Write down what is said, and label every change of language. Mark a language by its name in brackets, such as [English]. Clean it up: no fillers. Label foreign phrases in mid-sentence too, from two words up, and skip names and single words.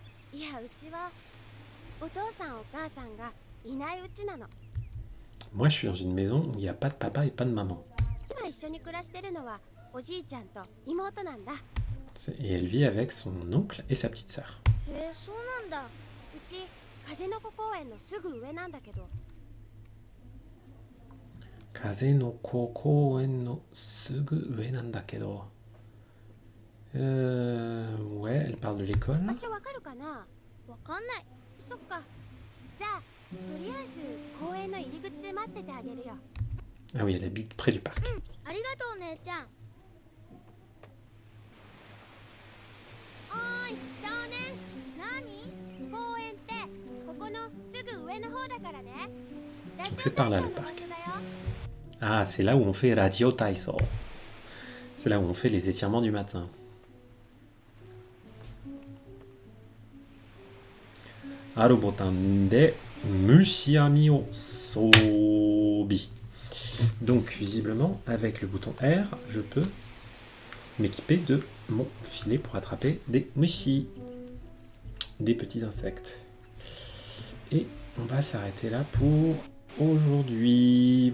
[Japanese] いや、うちはお父さんお母さんがいないうちなの。 [French] Moi je suis dans une maison où il n'y a pas de papa et pas de maman. [Japanese] 今一緒に暮らしてるのはおじいちゃんと妹なんだ。 [French] Et elle vit avec son oncle et sa petite sœur. [Japanese] へえ、そうなんだ。うち風の子公園のすぐ上なんだけど。風の子公園のすぐ上なんだけど. [French] Ouais, elle parle de l'école. [Japanese] 場所わかるかな？わかんない。そっか。じゃあとりあえず公園の入り口で待っててあげるよ。 [French] Ah oui, elle habite près du parc. [Japanese] ありがとうお姉ちゃん。おーい少年、何？公園ってここのすぐ上の方だからね。ラジオ [French] C'est par là, [Japanese] 体操 [French] le [Japanese] の場 [French] parc. [Japanese] 所だよ。 [French] Ah, c'est là où on fait Radio Taiso. C'est là où on fait les étirements du matin. [Japanese] あるボタンで虫網を装備. [French] Donc visiblement avec le bouton R, je peux m'équiper de mon filet pour attraper des mushi, des petits insectes. Et on va s'arrêter là pour aujourd'hui.